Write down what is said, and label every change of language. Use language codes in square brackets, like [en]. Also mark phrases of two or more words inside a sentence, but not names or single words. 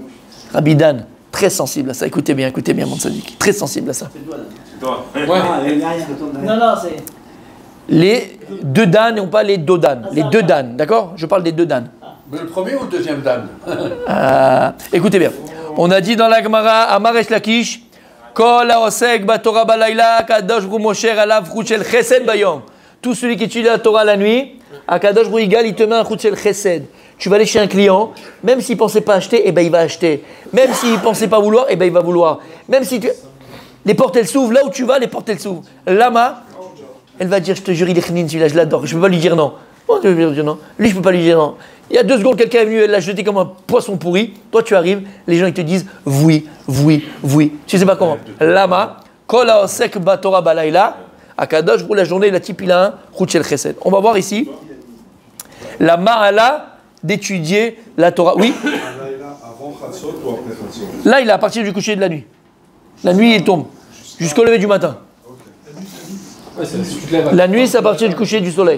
[fr] Rabbi Dan, très sensible à ça. Écoutez bien, mon tzaddik, très sensible à ça. C'est toi. Non, c'est... Les deux Dan, et non pas les dodan. Les deux Dan, d'accord? Je parle des deux Dan. Mais le premier ou le deuxième Dan? Écoutez bien. On a dit dans la Gemara, [he] אמר ריש לקיש כל העוסק בתורה בלילה קדוש ברוך הוא מושך עליו חוט של חסד ביום. [fr] Tout celui qui étudie la Torah la nuit, à [he] קדוש ברוך הוא, [fr] il te met un [he] חוט של חסד. [fr] Tu vas aller chez un client, même s'il ne pensait pas acheter, eh ben il va acheter. Même s'il ne pensait pas vouloir, eh ben il va vouloir. Même si les portes elles s'ouvrent, là où tu vas, les portes elles s'ouvrent. Lama, elle va dire, je te jure, il est chnin, celui-là, je l'adore. Je ne peux pas lui dire non. Oh, je peux dire non. Lui, je ne peux pas lui dire non. Il y a 2 secondes, quelqu'un est venu, elle l'a jeté comme un poisson pourri. Toi, tu arrives, les gens ils te disent oui. Tu ne sais pas comment. [he] למה כל העוסק בתורה בלילה הקדוש ברוך הוא, [fr] la journée, la type il a un [he] חוט של חסד. [fr] On va voir ici la ma'ala d'étudier la Torah. Oui. Avant Chatzot ou après Chatzot? Là, il est à partir du coucher de la nuit. La nuit, il tombe jusqu'au lever du matin. La nuit, c'est à partir du coucher du soleil.